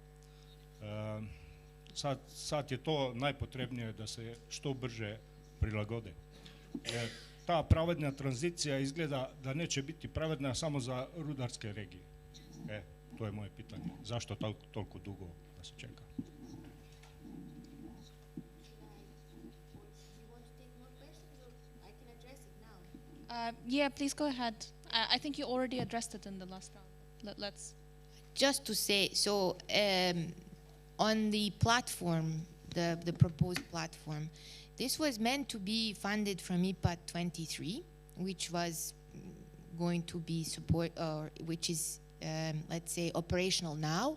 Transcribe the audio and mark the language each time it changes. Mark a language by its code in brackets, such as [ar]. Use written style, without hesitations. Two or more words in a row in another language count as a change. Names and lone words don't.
[hr] Sad je to najpotrebnije da se što brže prilagode. Ta pravedna tranzicija izgleda da neće biti pravedna samo za rudarske regije. To je moje pitanje. Zašto toliko dugo da se čeka? [en] Yeah, please go ahead. I think you already addressed it in the last round. Let's. Just to say, so on the platform, the proposed platform, this was meant to be funded from IPA 23, which was going to be which is, let's say, operational now.